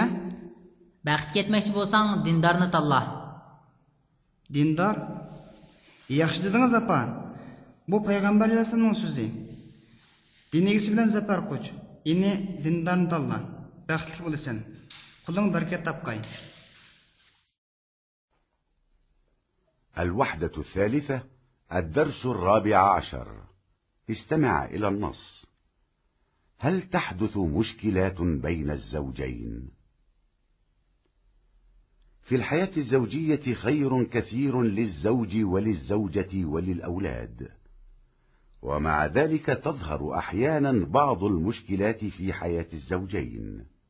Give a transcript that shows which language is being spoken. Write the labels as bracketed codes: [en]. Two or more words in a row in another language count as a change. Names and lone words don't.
[uz] Baxt ketmoqchi bo'lsang, dindorni tanla. Dindor? Yaxshi dedingiz apa. Bu payg'ambar alayhisolamning so'zi. Din egasi bilan zafar qo'ch. Yine dindarni tanla. Baxtli bo'lasan. Quling barakat topqay. [ar] الوحدة الثالثة. الدرس 14. استمع إلى النص. هل تحدث مشكلات بين الزوجين؟ في الحياة الزوجية خير كثير للزوج وللزوجة وللأولاد، ومع ذلك تظهر أحيانا بعض المشكلات في حياة الزوجين.